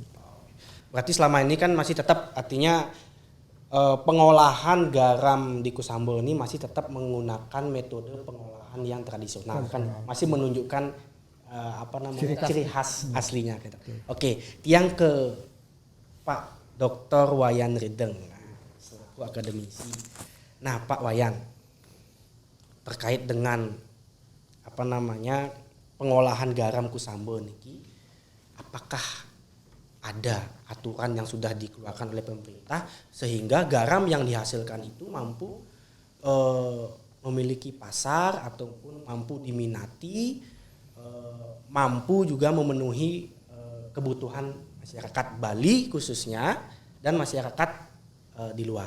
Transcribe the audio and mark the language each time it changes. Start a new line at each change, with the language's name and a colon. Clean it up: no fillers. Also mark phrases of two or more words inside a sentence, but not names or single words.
Indonesian: Berarti selama ini kan masih tetap artinya pengolahan garam di Kusambe ini masih tetap menggunakan metode pengolahan yang tradisional kan, masih menunjukkan ciri khas aslinya gitu. Oke, Tiang ke Pak Dr. Wayan Rideng selaku akademisi. Nah, Pak Wayan, terkait dengan pengolahan garam Kusambe niki, apakah ada aturan yang sudah dikeluarkan oleh pemerintah sehingga garam yang dihasilkan itu mampu memiliki pasar ataupun mampu diminati, mampu juga memenuhi kebutuhan masyarakat Bali khususnya dan masyarakat di luar.